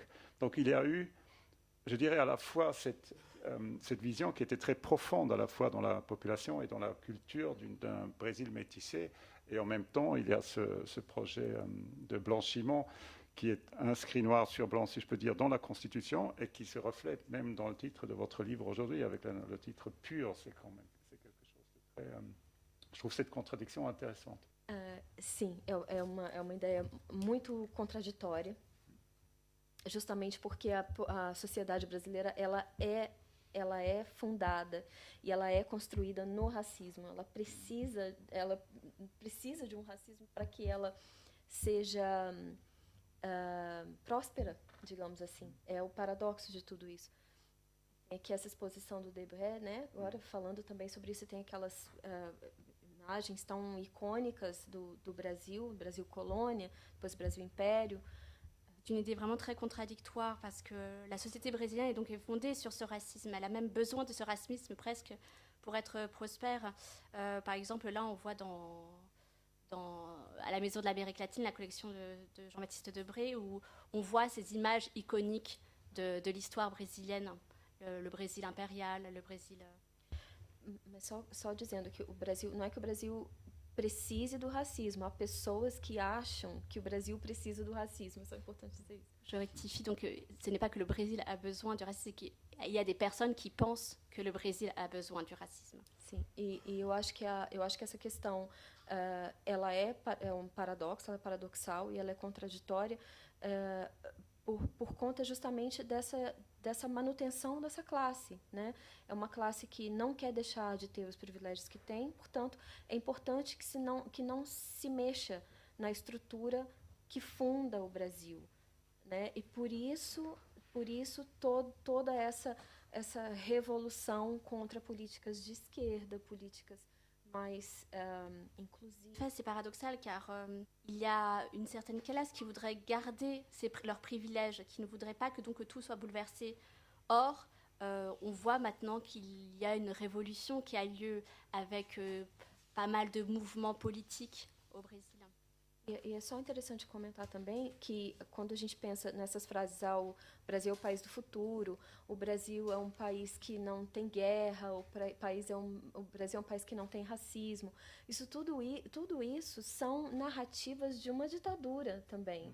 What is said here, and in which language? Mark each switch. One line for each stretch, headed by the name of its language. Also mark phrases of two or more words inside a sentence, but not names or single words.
French: Donc il y a eu, je dirais, à la fois cette vision qui était très profonde, à la fois dans la population et dans la culture d'un Brésil métissé, Et en même temps, il y a ce projet de blanchiment qui est inscrit noir sur blanc, si je peux dire, dans la Constitution et qui se reflète même dans le titre de votre livre aujourd'hui, avec le titre pur. C'est quelque chose de très... je trouve cette contradiction intéressante.
Portuguese: Sim, é uma ideia muito contraditória, justamente porque a sociedade brasileira ela é fundada e ela é construída no racismo. Ela precisa de um racismo para que ela seja próspera, digamos assim. É o paradoxo de tudo isso. É que essa exposição do Debré, né, agora falando também sobre isso, tem aquelas imagens tão icônicas do Brasil colônia, depois Brasil império.
French: Une idée vraiment très contradictoire parce que la société brésilienne est fondée sur ce racisme. Elle a même besoin de ce racisme presque pour être prospère. Par exemple, là, on voit à la Maison de l'Amérique latine, la collection de Jean-Baptiste Debré, où on voit ces images iconiques de l'histoire brésilienne, le Brésil impérial, le Brésil...
Portuguese: Mas só dizendo que o Brasil, não é que o Brasil precise do racisme, há pessoas que acham que o Brasil precisa do racisme,
French: c'est important
Portuguese: dizer isso.
French: Je rectifie, donc ce n'est pas que le Brésil a besoin du racisme, il y a des personnes qui pensent que le Brésil a besoin du racisme.
Portuguese: Sim, e eu acho que essa questão ela é um paradoxo, ela é paradoxal e ela é contraditória por conta justamente dessa manutenção dessa classe, né? É uma classe que não quer deixar de ter os privilégios que tem, portanto, é importante que não se mexa na estrutura que funda o Brasil, né? E por isso toda essa revolução contra políticas de esquerda, políticas mais inclusives.
French: En fait, c'est paradoxal car il y a une certaine classe qui voudrait garder leurs privilèges, qui ne voudrait pas que tout soit bouleversé. Or, on voit maintenant qu'il y a une révolution qui a lieu avec pas mal de mouvements politiques au Brésil.
Portuguese: E é só interessante comentar também que quando a gente pensa nessas frases, o Brasil é o país do futuro, o Brasil é um país que não tem guerra, o Brasil é um país que não tem racismo. Tudo isso são narrativas de uma ditadura também.